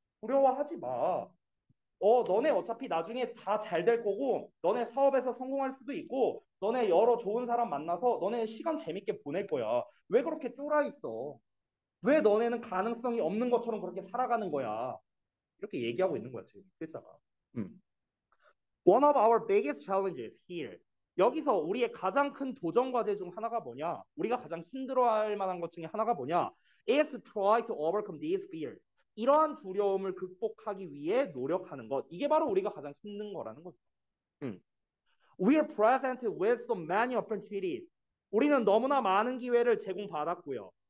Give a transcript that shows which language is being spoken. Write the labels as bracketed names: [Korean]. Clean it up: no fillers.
[Korean] 두려워하지 마. 너네 어차피 나중에 다 잘 될 거고, 너네 사업에서 성공할 수도 있고, 너네 여러 좋은 사람 만나서 너네 시간 재밌게 보낼 거야. 왜 그렇게 쫄아 있어? 왜 너네는 가능성이 없는 것처럼 그렇게 살아가는 거야? 이렇게 얘기하고 있는 거야, 지금 필자가. 음. [English] One of our biggest challenges here. [Korean] 여기서 우리의 가장 큰 도전 과제 중 하나가 뭐냐? 우리가 가장 힘들어할 만한 것 중에 하나가 뭐냐? [English] is to try to overcome these fears. [Korean] 이러한 두려움을 극복하기 위해 노력하는 것. 이게 바로 우리가 가장 힘든 거라는 거죠. 음. [English] We are present with so many opportunities. [Korean] 우리는 너무나 많은 기회를 제공받았고요.